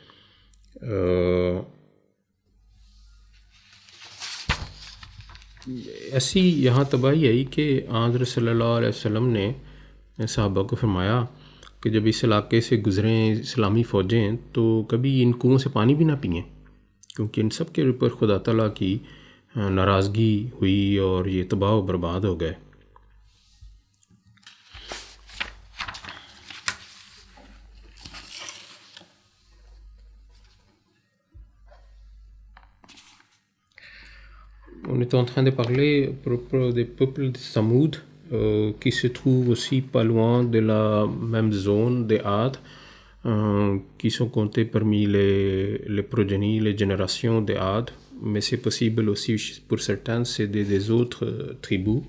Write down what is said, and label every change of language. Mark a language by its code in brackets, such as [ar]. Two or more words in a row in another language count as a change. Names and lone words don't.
[ur] ایسی یہاں تباہی آئی کہ حضرت صلی اللہ علیہ وسلم نے صحابہ کو فرمایا کہ جب اس علاقے سے گزریں اسلامی فوجیں تو کبھی ان کنوؤں سے پانی بھی نہ پئیں، کیونکہ ان سب کے اوپر خدا تعالیٰ کی ناراضگی ہوئی اور یہ تباہ و برباد ہو گئے. [fr] On est en train de parler à propos des peuples de Samoud qui se trouvent aussi pas loin de la même zone des Ad, qui sont comptés parmi les progénies, les générations des Ad, mais c'est possible aussi pour certains, c'est des autres tribus.